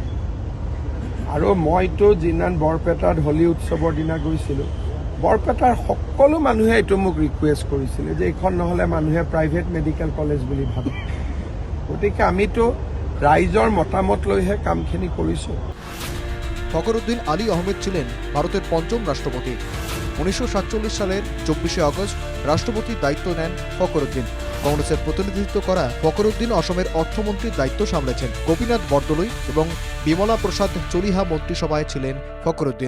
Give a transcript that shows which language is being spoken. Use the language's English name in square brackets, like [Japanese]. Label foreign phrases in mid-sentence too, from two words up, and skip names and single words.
[Assamese] আৰু মইতো যিদিনা বৰপেটাত হোলী উৎসৱৰ দিনা গৈছিলোঁ, বৰপেটাৰ সকলো মানুহে এইটো মোক ৰিকুৱেষ্ট কৰিছিলে যে এইখন নহ'লে মানুহে [English] private medical college [Assamese] বুলি ভাবে। গতিকে আমিতো রাইজর মতামত লইহে কামখিনি করিছো। [Bangla] ফখরুদ্দিন আলী আহমেদ ছিলেন ভারতের পঞ্চম রাষ্ট্রপতি। 1947 সালের 24শে আগস্ট রাষ্ট্রপতির দায়িত্ব নেন ফখরুদ্দিন। কংগ্রেসের প্রতিনিধিত্ব করা ফখরুদ্দিন অসমের অর্থমন্ত্রীর দায়িত্ব সামলেছেন। গোপীনাথ বরদলৈ এবং বিমলা প্রসাদ চলিহা মন্ত্রিসভায় ছিলেন ফখরুদ্দিন।